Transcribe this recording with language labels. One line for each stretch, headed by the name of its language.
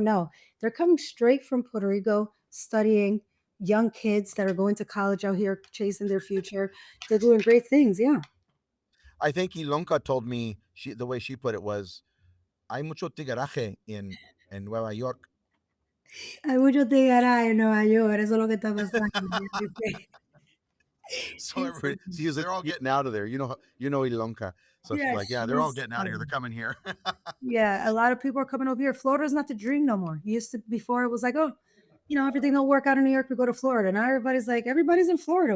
English: No, they're coming straight from Puerto Rico, studying, young kids that are going to college out here, chasing their future. They're doing great things. Yeah. I think Ilonka told me the way she put it was,
Spanish: "Hay mucho tigaraje
English: in Nueva York."
Spanish: Hay mucho tigaraje en Nueva York, eso es lo que está pasando.
English: So everybody, see, they're all getting out of there. You know Ilonka. So she's Yeah, like, yeah, they're all she's getting out of here. They're coming here. yeah, a lot of people are coming over here. Florida's not the dream no more. Used to before it was like, oh, everything don't work out in New York, we go to Florida. Now everybody's like, everybody's in Florida.